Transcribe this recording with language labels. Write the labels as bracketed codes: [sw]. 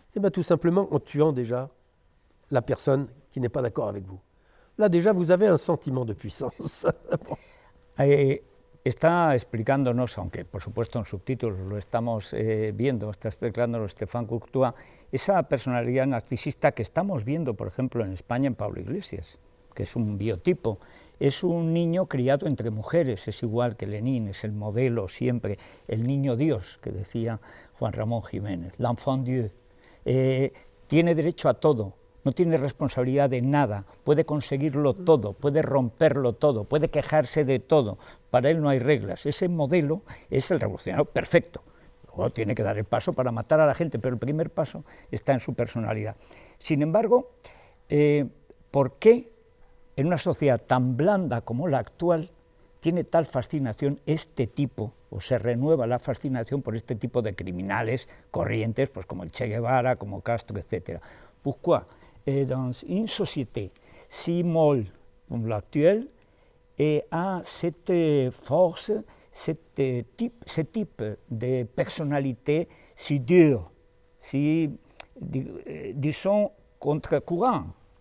[fr] Eh bien, tout simplement en tuant déjà la personne qui n'est pas d'accord avec vous. Là, déjà, vous avez un sentiment de puissance. [es] Está explicándonos, aunque por supuesto en subtítulos lo estamos viendo, está explicándonos Stéphane Courtois, esa personalidad narcisista que estamos viendo, por ejemplo, en España en Pablo Iglesias, que es un biotipo. Es un niño criado entre mujeres, es igual que Lenin, es el modelo siempre, el niño Dios, que decía Juan Ramón Jiménez, [fr] l'enfant Dieu. [es] Tiene derecho a todo, no tiene responsabilidad de nada, puede conseguirlo todo, puede romperlo todo, puede quejarse de todo. Para él no hay reglas. Ese modelo es el revolucionario perfecto. Luego tiene que dar el paso para matar a la gente, pero el primer paso está en su personalidad. Sin embargo, ¿por qué en una sociedad tan blanda como la actual tiene tal fascinación este tipo, o se renueva la fascinación por este tipo de criminales corrientes, pues como el Che Guevara, como Castro, etc. [fr] Pourquoi dans une société si molle comme l'actuelle a cette force, ce type de personnalité si dure, si, disons, contre-courant?